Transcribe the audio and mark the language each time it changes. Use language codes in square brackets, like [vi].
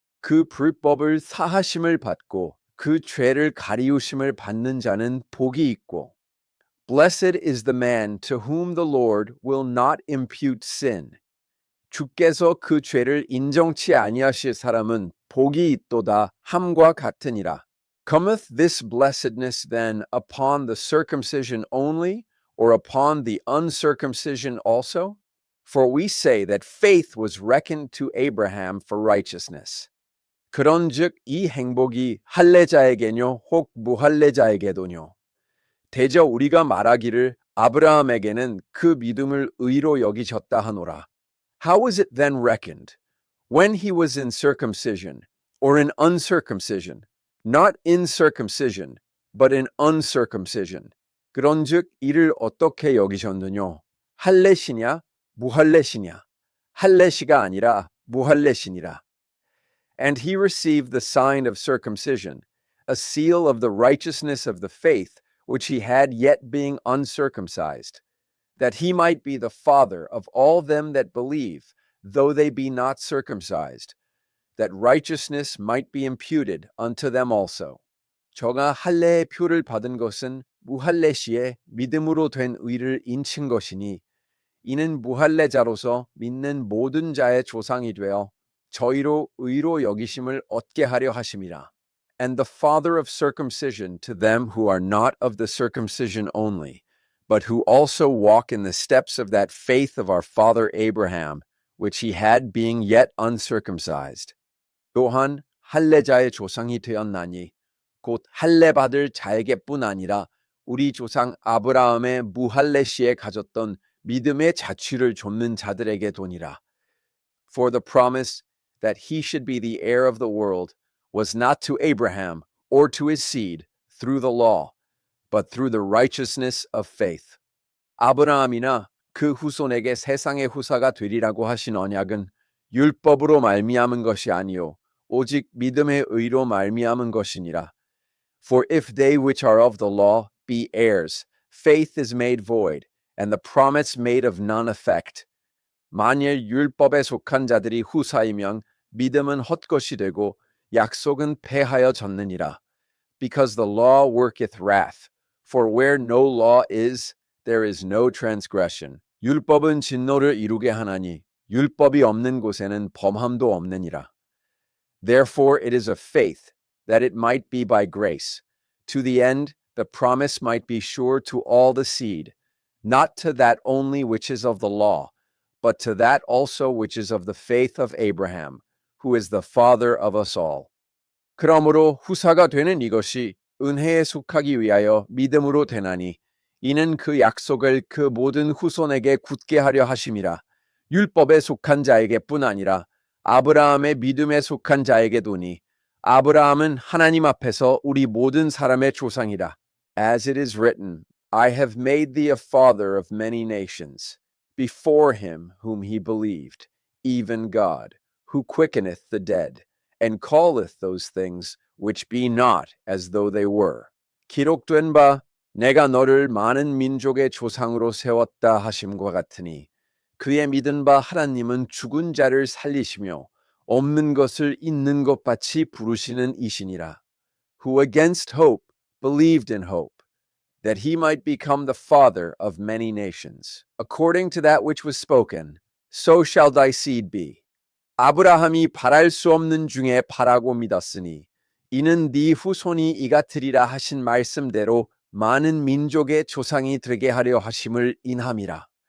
[ko] 그 불법을 사하심을 받고 그 죄를 가리우심을 받는 자는 복이 있고 [en] Blessed is the man to whom the Lord will not impute sin. [ko] 주께서 그 죄를 인정치 아니하실 사람은 복이 있도다 함과 같으니라. [en] Cometh this blessedness then upon the circumcision only, or upon the uncircumcision also? For we say that faith was reckoned to Abraham for righteousness. [ko] 그런즉 이 행복이 할례자에게뇨 혹 무할례자에게도뇨. 대저 우리가 말하기를 아브라함에게는 그 믿음을 의로 여기셨다 하노라. [en] How was it then reckoned? When he was in circumcision, or in uncircumcision? Not in circumcision, but in uncircumcision. [ko] 그런즉 이를 어떻게 여기셨느뇨? 할례시냐, 무할례시냐? 할례시가 아니라 무할례시니라. [en] And he received the sign of circumcision, a seal of the righteousness of the faith which he had yet being uncircumcised, that he might be the father of all them that believe, though they be not circumcised, that righteousness might be imputed unto them also. [ko] 저가 할례의 표를 받은 것은 무할례 시에 믿음으로 된 의를 인친 것이니 이는 무할례자로서 믿는 모든 자의 조상이 되어 저희로 의로 여기심을 얻게 하려 하심이라. [en] And the father of circumcision to them who are not of the circumcision only, but who also walk in the steps of that faith of our father Abraham, which he had being yet uncircumcised. [ko] 또한 할례자의 조상이 되었나니 곧 할례 받을 자에게뿐 아니라 우리 조상 아브라함의 무할례 시에 가졌던 믿음의 자취를 좇는 자들에게 도니라. [en] For the promise that he should be the heir of the world was not to Abraham or to his seed through the law, but through the righteousness of faith. [ko] 아브라함이나 그 후손에게 세상의 후사가 되리라고 하신 언약은 율법으로 말미암은 것이 아니요 오직 믿음의 의로 말미암은 것이니라. [en] For if they which are of the law be heirs, faith is made void, and the promise made of none effect. [ko] 만일 율법에 속한 자들이 후사이면 믿음은 헛것이 되고 약속은 패하여 졌느니라. [en] Because the law worketh wrath, for where no law is, there is no transgression. [ko] 율법은 진노를 이루게 하나니 율법이 없는 곳에는 범함도 없느니라. [en] Therefore it is of faith, that it might be by grace, to the end the promise might be sure to all the seed, not to that only which is of the law, but to that also which is of the faith of Abraham, who is the father of us all. [ko] 그러므로 후사가 되는 이것이 은혜에 속하기 위하여 믿음으로 되나니 이는 그 약속을 그 모든 후손에게 굳게 하려 하심이라. 율법에 속한 자에게뿐 아니라 아브라함의 믿음에 속한 자에게도니 아브라함은 하나님 앞에서 우리 모든 사람의 조상이라. [en] As it is written, I have made thee a father of many nations, before him whom he believed, even God, who quickeneth the dead, and calleth those things which be not as though they were. [ko] 기록된 바 내가 너를 많은 민족의 조상으로 세웠다 하심과 같으니 그의 믿은 바 하나님은 죽은 자를 살리시며 없는 것을 있는 것 같이 부르시는 이시니라. [en] Who against hope believed in hope, that he might become the father of many nations. According to that which was spoken, so shall thy seed be. [ko] 아브라함이 바랄 수 없는 중에 바라고 믿었으니 이는 네 후손이 이같으리라 하신 말씀대로 많은 민족의 조상이 되게 하려 하심을 인함이라.